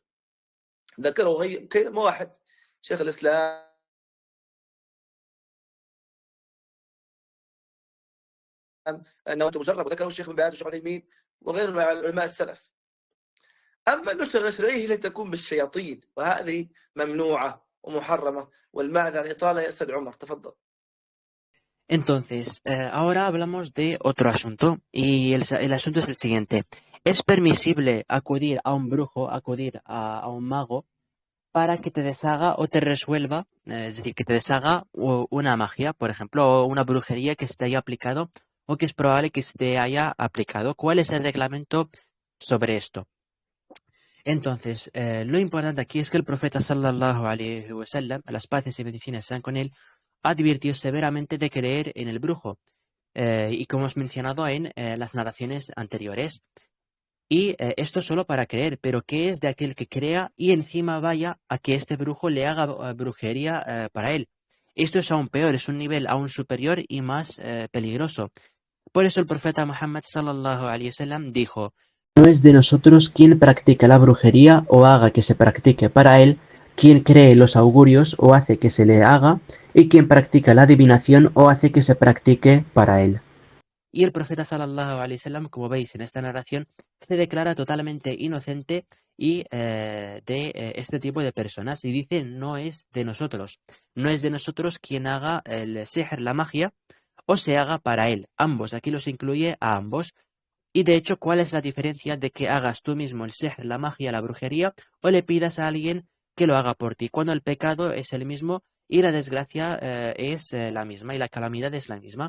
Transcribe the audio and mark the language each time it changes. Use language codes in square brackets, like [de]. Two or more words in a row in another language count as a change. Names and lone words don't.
[ar] ذكره كلمة واحد شيخ الإسلام أنه مجرب، وذكره الشيخ بن باز والشيخ عثيمين وغير من علماء السلف. أما النشرة الشرعية هي التي تكون بالشياطين، وهذه ممنوعة ومحرمة. والمعذرة عن الإطالة يا أستاذ عمر، تفضل. [es] Entonces, ahora hablamos de otro asunto y el asunto es el siguiente. es permisible acudir a un brujo, acudir a un mago para que te deshaga o te resuelva, es decir, que te deshaga una magia, por ejemplo, o una brujería que se te haya aplicado o que es probable que se te haya aplicado. ¿Cuál es el reglamento sobre esto? Entonces, lo importante aquí es que el profeta [ar] صلى الله عليه وسلم, [es] las paces y bendiciones sean con él, advirtió severamente de creer en el brujo. Y como hemos mencionado en las narraciones anteriores. Y esto solo para creer, pero ¿qué es de aquel que crea y encima vaya a que este brujo le haga brujería para él? Esto es aún peor, es un nivel aún superior y más peligroso. Por eso el profeta Muhammad [ar] صلى الله عليه وسلم [es] dijo: No es de nosotros quien practica la brujería o haga que se practique para él, quien cree los augurios o hace que se le haga, y quien practica la adivinación o hace que se practique para él. Y el profeta [ar] صلى الله عليه وسلم, [es] como veis en esta narración, se declara totalmente inocente y de este tipo de personas y dice: no es de nosotros, no es de nosotros quien haga el sihr, la magia, o se haga para él. Ambos, aquí los incluye a ambos. Y de hecho, ¿cuál es la diferencia de que hagas tú mismo el sihr, la magia, la brujería, o le pidas a alguien que lo haga por ti, cuando el pecado es el mismo y la desgracia es la misma y la calamidad es la misma?